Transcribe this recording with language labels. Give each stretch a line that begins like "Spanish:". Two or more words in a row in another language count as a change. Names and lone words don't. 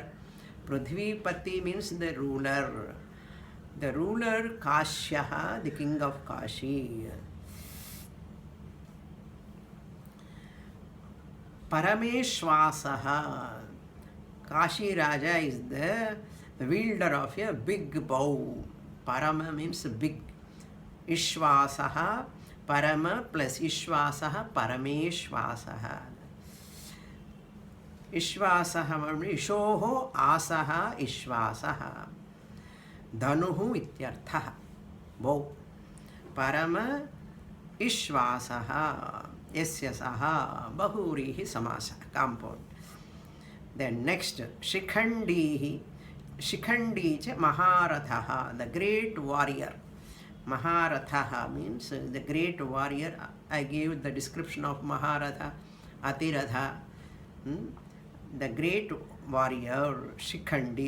English: Prithvipati means the ruler. The ruler Kashyaha, the king of Kashi. Parameshwasaha, Kashi Raja is the wielder of a big bow. Parama means big.
Sanskrit: Ishwasaha, Parama plus Ishwasaha, Parameshwasaha. Ishwasaha, Ishoho, Asaha, Ishwasaha. Dhanuhu ityarthaha. Bow. Parama Ishwasaha. Yasyasaha. Bahurihi samasa.
English: Compound. Then next,
Sanskrit: Shikhandihi. Shikhandi cha Maharathaha,
English: the great warrior. Maharathaha means the great warrior. I gave the description of Maharatha, Atiratha. The great warrior, Shikhandi.